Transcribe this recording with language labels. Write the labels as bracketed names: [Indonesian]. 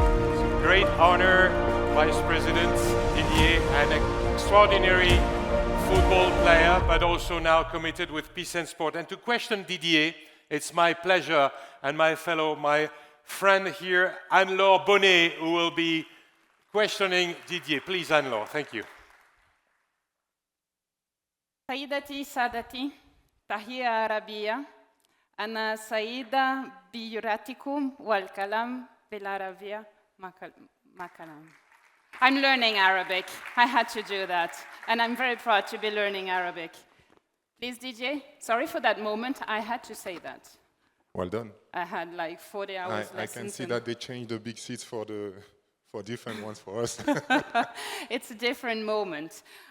[English] It's a great honor, Vice President Didier, an extraordinary football player, but also now committed with Peace and Sport. And to question Didier, it's my pleasure and my friend here, Anne-Laure Bonnet, who will be questioning Didier. Please, Anne-Laure, thank you. [Arabic] سيدتي سادتي تحية عربية أنا سعيدة بزيارتكم والكلام بالعربية مع كلام. [English] I'm learning Arabic. I had to do that. And I'm very proud to be learning Arabic. Please, DJ, sorry for that moment. I had to say that. Well done. I had like 40 hours lessons. I can see that they changed the big seats for different ones for us. It's a different moment.